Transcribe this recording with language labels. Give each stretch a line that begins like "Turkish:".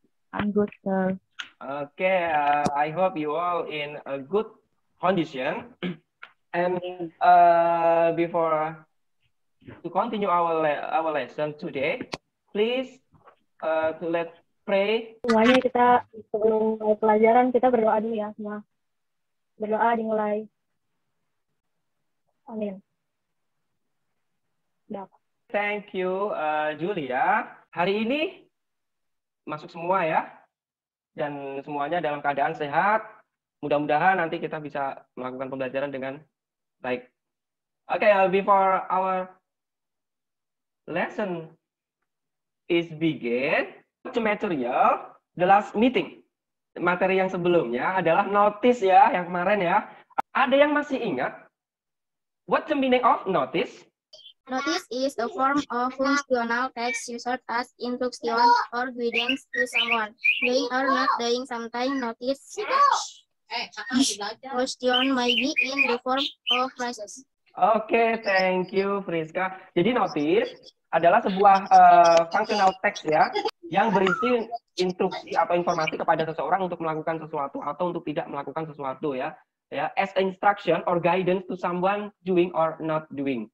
English: I'm good, sir. Okay, I hope you all in a good condition. And before to continue our lesson today, please let's pray.
Indonesian: Semuanya kita sebelum mulai pelajaran kita berdoa dulu ya semua. Berdoa dimulai. Amin.
English: Thank you, Julia.
Indonesian: Hari ini masuk semua ya, dan semuanya dalam keadaan sehat. Mudah-mudahan nanti kita bisa melakukan pembelajaran dengan baik.
English: Okay, before our lesson is begin, the material, the last meeting.
Indonesian: Materi yang sebelumnya adalah notice ya, yang kemarin ya. Ada yang masih ingat?
English: What's the meaning of notice? Notice is a form of functional text used as instruction or guidance to someone doing or not doing something. Notice question may be in the form of phrases. Oke, thank you, Friska.
Indonesian: Jadi notice adalah sebuah functional text ya, yang berisi instruksi atau informasi kepada seseorang untuk melakukan sesuatu atau untuk tidak melakukan sesuatu ya.
English: As instruction or guidance to someone doing or not doing.